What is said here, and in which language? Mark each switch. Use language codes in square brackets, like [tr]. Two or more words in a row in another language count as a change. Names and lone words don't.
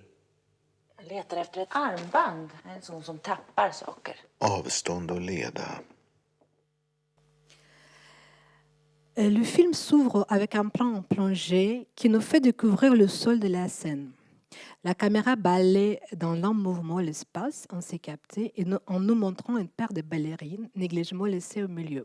[sv] Jag letar efter ett armband. En sån som tappar saker. Avstånd och leda. [fr] Le film s'ouvre avec un plan en plongée qui nous fait découvrir le sol de la scène. La caméra balaie dans lent mouvement l'espace, on s'est capté, en nous montrant une paire de ballerines négligemment laissées au milieu.